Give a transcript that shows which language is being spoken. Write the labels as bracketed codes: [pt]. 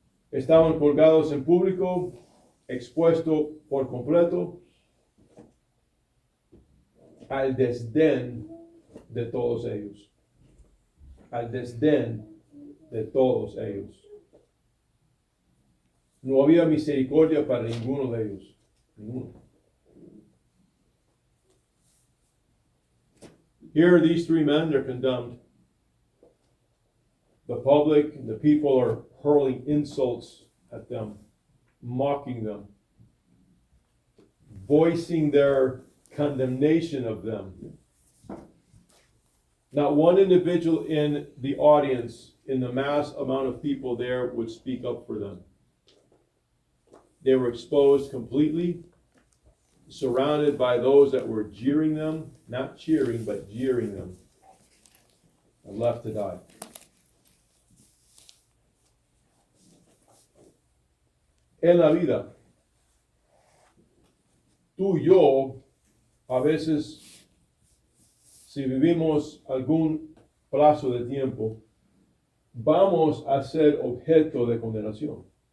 [es] Estaban colgados en público, expuestos por completo al desdén de todos ellos. Al desdén de todos ellos. No había misericordia para ninguno de ellos. Ninguno. [en] Here these three men, they're condemned. The public, the people are hurling insults at them, mocking them, voicing their condemnation of them. Not one individual in the audience, in the mass amount of people there, would speak up for them. They were exposed completely, surrounded by those that were jeering them, not cheering, but jeering them, and left to die. [es] En la vida, tú y yo, a veces, si vivimos algún plazo de tiempo, vamos a ser objeto de condenación.